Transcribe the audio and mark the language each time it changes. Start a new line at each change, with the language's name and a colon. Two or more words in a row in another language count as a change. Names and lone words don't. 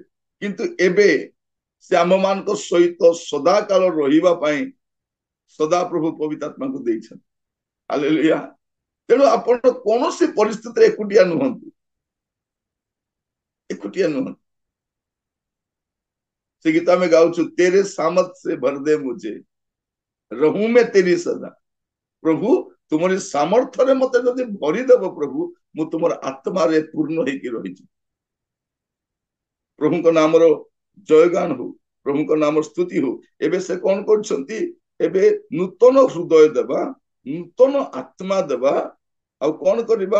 Odia: କିନ୍ତୁ ଏବେ ସେ ଆମମାନଙ୍କ ସହିତ ସଦାକାଳ ରହିବା ପାଇଁ ସଦାପ୍ରଭୁ ପବିତ୍ର ଆତ୍ମାକୁ ଦେଇଛନ୍ତି। ହାଲେଲୁୟା। ତେଣୁ ଆପଣ କୌଣସି ପରିସ୍ଥିତିରେ ଏକୁଟିଆ ନୁହନ୍ତି, ଏକୁଟିଆ ନୁହନ୍ତି। ସେ ଗୀତ ଆମେ ଗାଉଛୁ,
Hindi: तेरे सामर्थ से भर दे मुझे, रहूं मैं तेरी सदा।
Odia: ପ୍ରଭୁ ତୁମର ସାମର୍ଥ୍ୟରେ ମତେ ଯଦି ଭରିଦେବ ପ୍ରଭୁ, ମୁଁ ତୁମର ଆତ୍ମାରେ ପୂର୍ଣ୍ଣ ହେଇକି ରହିଛି। ପ୍ରଭୁଙ୍କ ନାମର ଜୟଗାନ ହଉ, ପ୍ରଭୁଙ୍କ ନାମର ସ୍ତୁତି ହଉ। ଏବେ ସେ କଣ କରୁଛନ୍ତି? ଏବେ ନୂତନ ହୃଦୟ ଦେବା, ନୂତନ ଆତ୍ମା ଦେବା, ଆଉ କଣ କରିବା?